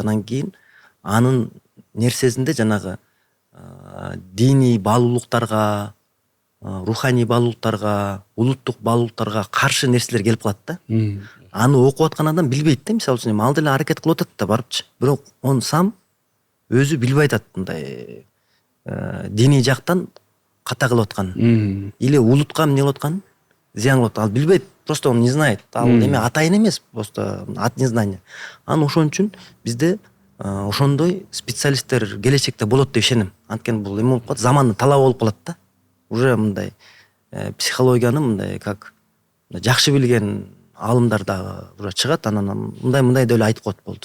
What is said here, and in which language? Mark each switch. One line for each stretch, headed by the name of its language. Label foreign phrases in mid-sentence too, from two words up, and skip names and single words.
Kyrgyz: Анан кийин анын нерсесинде жанагы диний баалуулуктарга, руханий баалуулуктарга, улуттук баалуулуктарга каршы нерселер келип калат да. Аны окуп аткан адам билбейт да, мисалы үчүн ал деле аракет кылып атат да барыпчы. Бирок
Russian: он сам
Kyrgyz: өзү билбей атат мындай диний жактан ката кылып атканын. Или улутка эмне кылып атканын, зыян кылып атканын ал билбейт.
Russian: Просто он не знает.
Kyrgyz: Ал эме атайын эмес,
Russian: просто от незнания.
Kyrgyz: Анан ошон үчүн бизде ошондой специалисттер келечекте болот деп ишенем. Анткени бул эме болуп калат, замандын талабы болуп калат да. Уже мындай психологияны мындай как жакшы билген алымдар дагы уже чыгат, анан мындай деп эле айтып коет болду.